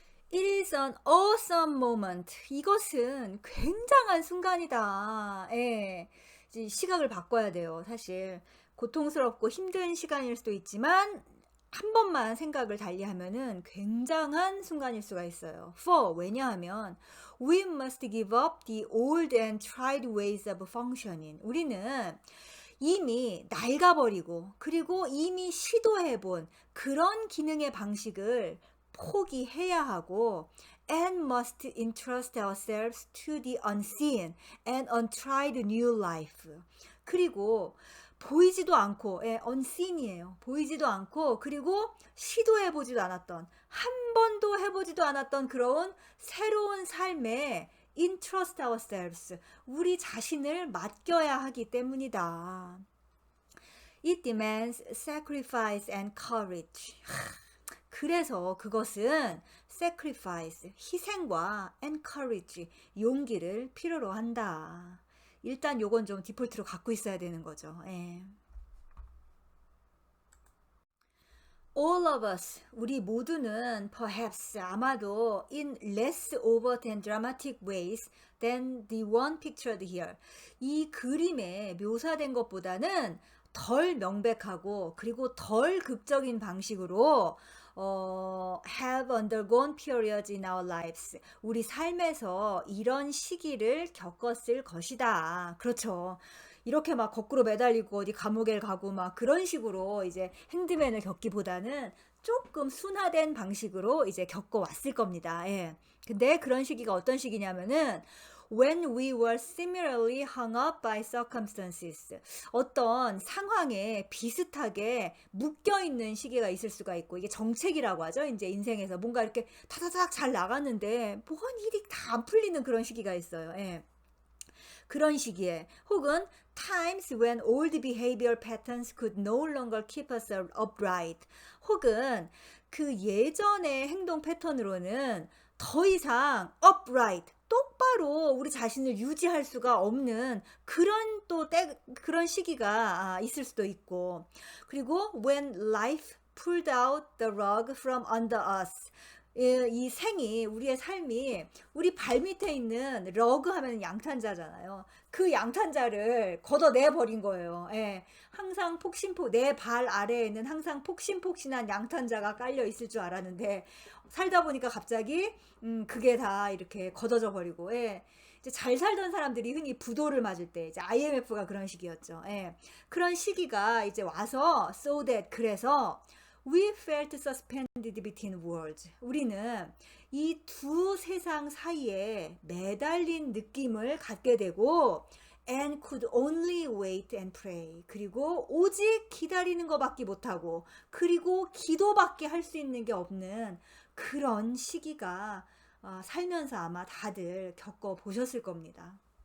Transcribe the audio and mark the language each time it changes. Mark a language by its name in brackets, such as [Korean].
[English] It is an awesome moment. [Korean] 이것은 굉장한 순간이다. 예. 이제 시각을 바꿔야 돼요. 사실 고통스럽고 힘든 시간일 수도 있지만 한 번만 생각을 달리하면은 굉장한 순간일 수가 있어요. 왜냐하면 [English] we must give up the old and tried ways of functioning. [Korean] 우리는 이미 낡아버리고 그리고 이미 시도해본 그런 기능의 방식을 포기해야 하고 [English] and must entrust ourselves to the unseen and untried new life. [Korean] 그리고 보이지도 않고 unseen이에요. 보이지도 않고 그리고 시도해보지도 않았던 한 번도 해보지도 않았던 그런 새로운 삶에 [English] entrust ourselves. [Korean] 우리 자신을 맡겨야 하기 때문이다. [English] It demands sacrifice and courage. [Korean] 그래서 그것은 [English] sacrifice, [Korean] 희생과 [English] and courage, [Korean] 용기를 필요로 한다. 일단 요건 좀 디폴트로 갖고 있어야 되는 거죠. 예. [English] All of us, [Korean] 우리 모두는 [English] perhaps [Korean] 아마도 [English] in less overt and dramatic ways than the one pictured here. [Korean] 이 그림에 묘사된 것보다는 덜 명백하고 그리고 덜 극적인 방식으로 [English] have undergone periods in our lives. [Korean] 우리 삶에서 이런 시기를 겪었을 것이다. 그렇죠. 이렇게 막 거꾸로 매달리고 어디 감옥에 가고 막 그런 식으로 이제 핸드맨을 겪기보다는 조금 순화된 방식으로 이제 겪어왔을 겁니다. 예. 근데 그런 시기가 어떤 시기냐면은 [English] when we were similarly hung up by circumstances. [Korean] 어떤 상황에 비슷하게 묶여있는 시기가 있을 수가 있고, 이게 정책이라고 하죠. 이제 인생에서 뭔가 이렇게 타다닥 잘 나갔는데, 뭔 일이 다 안 풀리는 그런 시기가 있어요. 예. 그런 시기에 혹은 [English] times when old behavior patterns could no longer keep us upright [Korean] 혹은 그 예전의 행동 패턴으로는 더 이상 upright 똑바로 우리 자신을 유지할 수가 없는 그런 시기가 있을 수도 있고 그리고 [English] when life pulled out the rug from under us. [Korean] 이 생이 우리의 삶이 우리 발밑에 있는 러그 하면 양탄자잖아요. 그 양탄자를 걷어내 버린 거예요. 예. 항상 내 발 아래에는 항상 폭신폭신한 양탄자가 깔려 있을 줄 알았는데 살다 보니까 갑자기 그게 다 이렇게 걷어져 버리고 예. 이제 잘 살던 사람들이 흔히 부도를 맞을 때 이제 IMF가 그런 시기였죠. 예. 그런 시기가 이제 와서 [English] so that [Korean] 그래서 [English] we felt suspended between worlds. [Korean] 우리는 이 두 세상 사이에 매달린 느낌을 갖게 되고 [English] and could only wait and pray. [Korean] 그리고 오직 기다리는 것밖에 못하고 그리고 기도밖에 할 수 있는 게 없는 그런 시기가 살면서 아마 다들 겪어보셨을 겁니다.